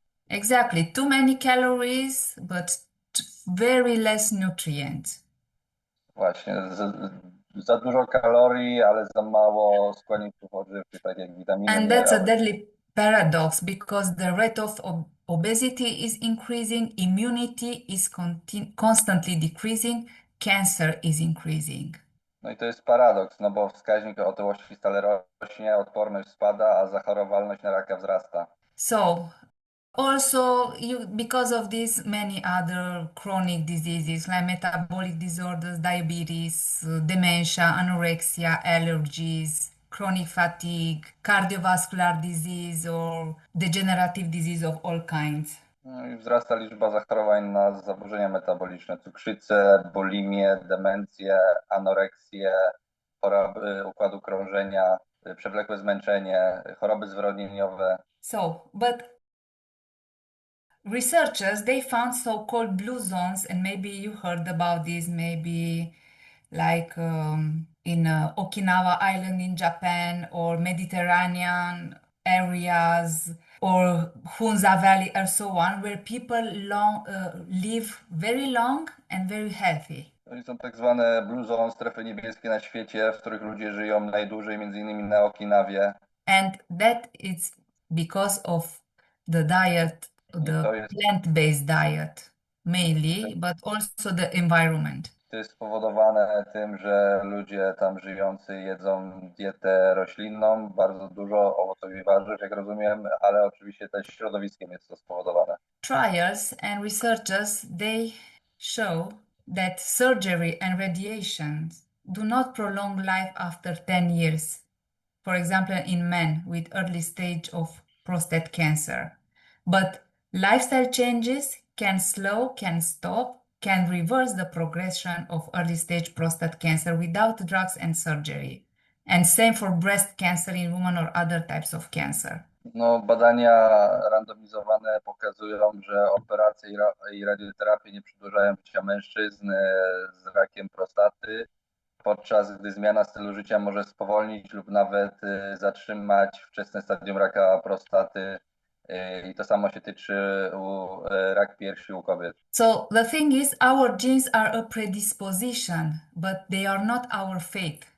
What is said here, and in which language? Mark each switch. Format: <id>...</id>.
<en>Exactly, too many calories, but very less nutrients.</en> <pl>Właśnie, za dużo kalorii, ale za mało składników odżywczych, tak jak witaminy.</pl> <en>And that's a deadly paradox because the rate of obesity is increasing, immunity is constantly decreasing, cancer is increasing.</en> <pl>No i to jest paradoks, no bo wskaźnik otyłości stale rośnie, odporność spada, a zachorowalność na raka wzrasta.</pl> <en>So, also, because of this, many other chronic diseases like metabolic disorders, diabetes, dementia, anorexia, allergies, chronic fatigue, cardiovascular disease, or degenerative disease of all kinds.</en> <pl>No i wzrasta liczba zachorowań na zaburzenia metaboliczne, cukrzycę, bulimię, demencję, anoreksję, choroby układu krążenia, przewlekłe zmęczenie, choroby zwyrodnieniowe.</pl> <en>So, but researchers, they found so-called blue zones, and maybe you heard about this, maybe like in Okinawa Island in Japan, or Mediterranean areas, or Hunza Valley, and so on, where people live very long and very healthy.</en> <pl>To są tak zwane blue zone, strefy niebieskie na świecie, w których ludzie żyją najdłużej, między innymi na Okinawie.</pl> <en>And that is because of the diet, the plant-based diet mainly, but also the environment.</en> <pl>To jest spowodowane tym, że ludzie tam żyjący jedzą dietę roślinną, bardzo dużo owoców i warzyw, jak rozumiem, ale oczywiście też środowiskiem jest to spowodowane.</pl> <en>Trials and researchers, they show that surgery and radiation do not prolong life after 10 years. For example, in men with early stage of prostate cancer. But lifestyle changes can slow, can stop, can reverse the progression of early stage prostate cancer without drugs and surgery. And same for breast cancer in women or other types of cancer.</en> <pl>No, badania randomizowane pokazują, że operacje i radioterapie nie przedłużają życia mężczyzn z rakiem prostaty, podczas gdy zmiana stylu życia może spowolnić lub nawet zatrzymać wczesne stadium raka prostaty. I to samo się tyczy rak piersi u kobiet.</pl> <en>So the thing is, our genes are a predisposition, but they are not our fate.</en>